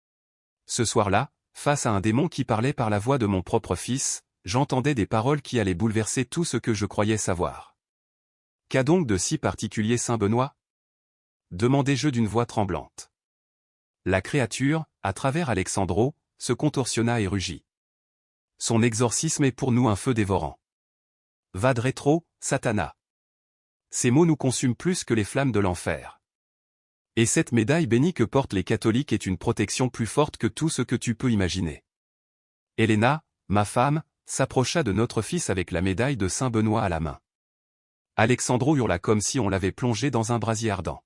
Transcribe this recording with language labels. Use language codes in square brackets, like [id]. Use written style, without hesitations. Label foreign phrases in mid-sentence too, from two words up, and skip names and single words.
[fr] Ce soir-là, face à un démon qui parlait par la voix de mon propre fils, j'entendais des paroles qui allaient bouleverser tout ce que je croyais savoir. Qu'a donc de si particulier Saint Benoît ? Demandai-je d'une voix tremblante. La créature, à travers Alexandro, se contorsionna et rugit. Son exorcisme est pour nous un feu dévorant. [la] Vade retro, Satana. [fr] Ces mots nous consument plus que les flammes de l'enfer. Et cette médaille bénie que portent les catholiques est une protection plus forte que tout ce que tu peux imaginer. Helena, ma femme, s'approcha de notre fils avec la médaille de Saint Benoît à la main. Alexandro hurla comme si on l'avait plongé dans un brasier ardent.